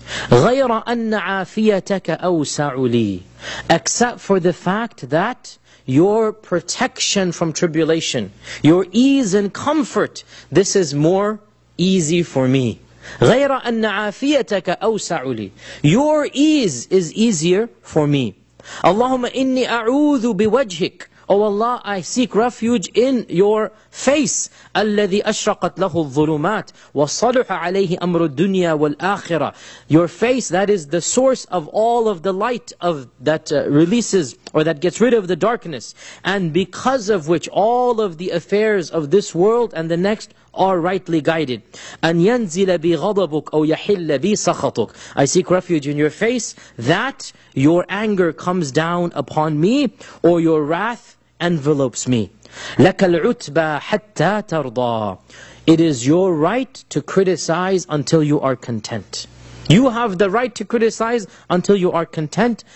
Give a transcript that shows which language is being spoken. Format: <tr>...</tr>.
<ar>غَيْرَ أَنَّ عَافِيَتَكَ أَوْسَعُ لِي,</ar> <en>except for the fact that your protection from tribulation, your ease and comfort, this is more easy for me.</en> <ar>غَيْرَ أَنَّ عَافِيَتَكَ أَوْسَعُ لِي,</ar> <en>your ease is easier for me.</en> <ar>اللهم إني أعوذ بوجهك,</ar> <en>O Allah, I seek refuge in your face.</en> <ar>الذي أشرقت له الظلمات وصلح عليه أمر الدنيا والآخرة.</ar> <en>Your face, that is the source of all of the light of that releases or that gets rid of the darkness, and because of which all of the affairs of this world and the next are rightly guided.</en> <ar>أن ينزل بي غضبك أو يحل بي سخطك.</ar> <en>I seek refuge in your face, that your anger comes down upon me, or your wrath envelopes me.</en> <ar>لَكَ الْعُتْبَى حَتَّى تَرْضَى.</ar> <en>It is your right to criticize until you are content. You have the right to criticize until you are content.</en>